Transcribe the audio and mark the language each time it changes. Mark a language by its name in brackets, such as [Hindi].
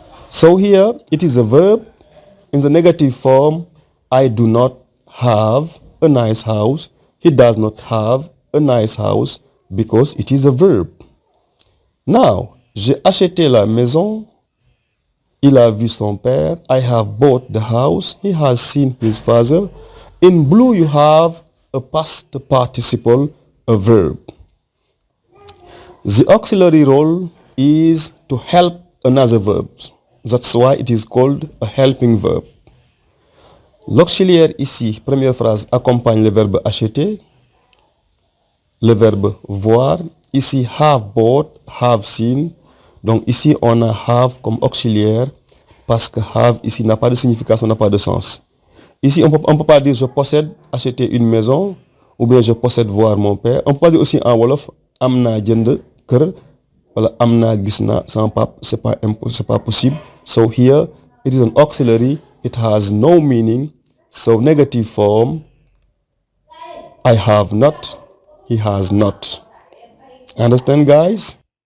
[English] So here it is a verb in the negative form. I do not have a nice house. He does not have a nice house because it is a verb. [French] Now, j'ai acheté la maison. Il a vu son père. [English] I have bought the house. He has seen his father. In blue you have a past participle, a verb. The auxiliary role is to help another verb. That's why it is called a helping verb. [French] L'auxiliaire ici, première phrase, accompagne le verbe acheter, le verbe voir. [English] Ici, have bought, have seen. [French] Donc ici, on a have comme auxiliaire parce que have ici n'a pas de signification, n'a pas de sens. Ici, on peut pas dire je possède acheter une maison ou bien je possède voir mon père. On peut pas dire aussi en wolof [Wolof] am naa jënd kër wala am naa gis naa sama pap, [French] c'est pas possible. [English] So here it is an auxiliary, it has no meaning. So negative form, I have not, he has not. Understand, guys?